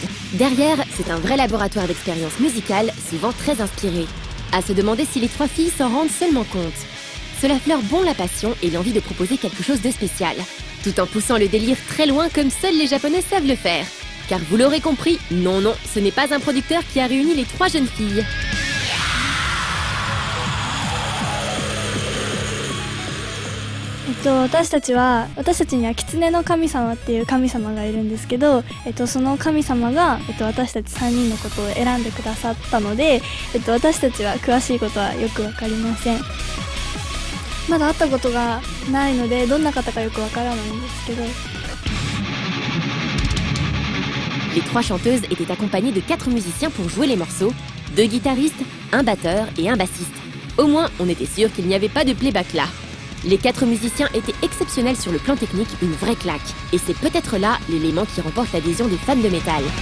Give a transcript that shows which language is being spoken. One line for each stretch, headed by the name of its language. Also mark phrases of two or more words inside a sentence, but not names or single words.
French: Derrière, c'est un vrai laboratoire d'expérience musicale, souvent très inspiré. À se demander si les 3 filles s'en rendent seulement compte. Cela fleure bon la passion et l'envie de proposer quelque chose de spécial, tout en poussant le délire très loin comme seuls les Japonais savent le faire. Car vous l'aurez compris, non, ce n'est pas un producteur qui a réuni les 3 jeunes filles.
Japanese: 私たちには狐の神様っていう神様がいるんですけど、その神様が、私たち3人のことを選んでくださったので、私たちは詳しいことはよくわかりません。まだ会ったことがないのでどんな方かよくわからないんですけど。
French: Les 3 chanteuses étaient accompagnées de 4 musiciens pour jouer les morceaux, 2 guitaristes, un batteur et un bassiste. Au moins, on était sûr qu'il n'y avait pas de playback là. Les 4 musiciens étaient exceptionnels sur le plan technique, une vraie claque. Et c'est peut-être là l'élément qui remporte l'adhésion des fans de métal.